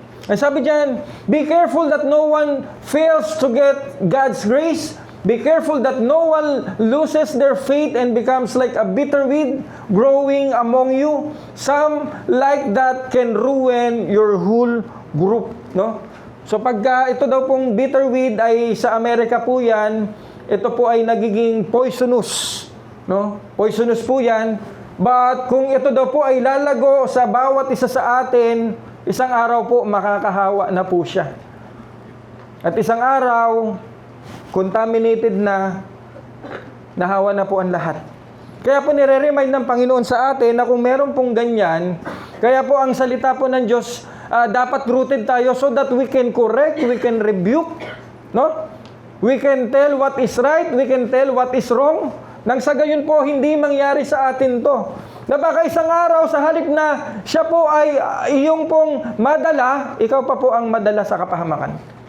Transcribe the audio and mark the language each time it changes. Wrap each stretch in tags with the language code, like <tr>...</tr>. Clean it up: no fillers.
<tl>Ang sabi diyan,</tl> <en>be careful that no one fails to get God's grace. Be careful that no one loses their faith and becomes like a bitter weed growing among you. Some like that can ruin your whole group, no?</en> <tl>So pagka ito daw pong bitter weed ay sa Amerika po yan, ito po ay nagiging poisonous, no? Poisonous po yan. But kung ito daw po ay lalago sa bawat isa sa atin, isang araw po makakahawa na po siya. At isang araw, contaminated na, nahawa na po ang lahat. Kaya po nire-remind ng Panginoon sa atin na kung meron pong ganyan, kaya po ang salita po ng Diyos, dapat rooted tayo</tl> <en>so that we can correct, we can rebuke,</en> <tl>no?</tl> <en>We can tell what is right, we can tell what is wrong.</en> <tl>Nang sa gayon po, hindi mangyari sa atin to. Na baka isang araw, sa halip na siya po ay iyong pong madala, ikaw pa po ang madala sa kapahamakan.</tl>